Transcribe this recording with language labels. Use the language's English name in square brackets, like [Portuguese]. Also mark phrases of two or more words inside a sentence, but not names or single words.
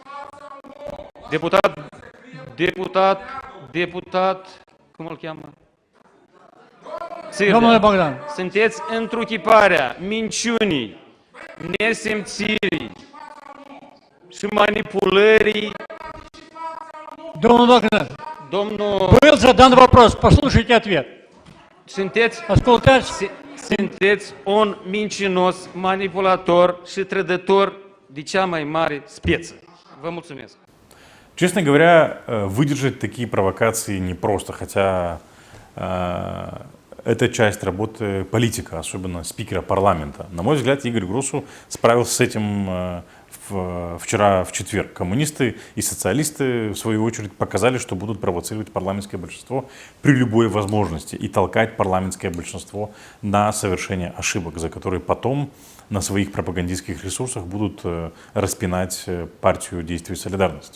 [Romanian] Deputat, cum îl cheamă? Domnule Bogdan. Sunteți întruchiparea minciunii, nesimțirii și manipulării. Domnul Bogdan, Domnul, [Russian] был задан вопрос, послушайте ответ. [Romanian] sunteți un mincinos, manipulator și trădător de cea mai mare speță. Vă mulțumesc. [Russian] Честно говоря, выдержать такие провокации непросто, хотя это часть работы политика, особенно спикера парламента. На мой взгляд, Игорь Гросу справился с этим вчера в четверг. Коммунисты и социалисты, в свою очередь, показали, что будут провоцировать парламентское большинство при любой возможности и толкать парламентское большинство на совершение ошибок, за которые потом на своих пропагандистских ресурсах будут распинать партию действий солидарности.